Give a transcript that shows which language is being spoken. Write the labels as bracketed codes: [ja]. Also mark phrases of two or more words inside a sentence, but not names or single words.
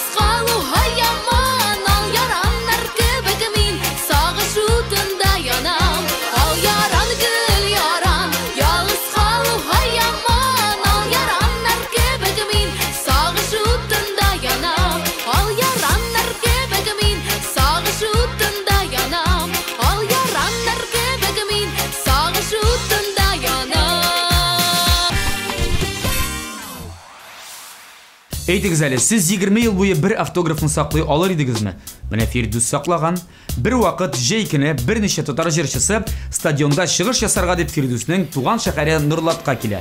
[tt] qalu hayyaman Al yaranlar kibik min Sağış utunda yanam Al yaran gül yaran Yalğız qalu hayyaman Al yaranlar kibik min Sağış utunda yanam Al yaranlar kibik min Sağış utunda yanam Al yaranlar kibik min Sağış utunda yanam Әйтегез әле, сіз 20 ел буе бір автографын саклый алыр идегезме? Менә Фирдус саклаган. Бір вакыт җәйкене берничә татар җырчысы стадионда чыгыш ясарга дип Фирдусның туган шәһәре Норлатка килә.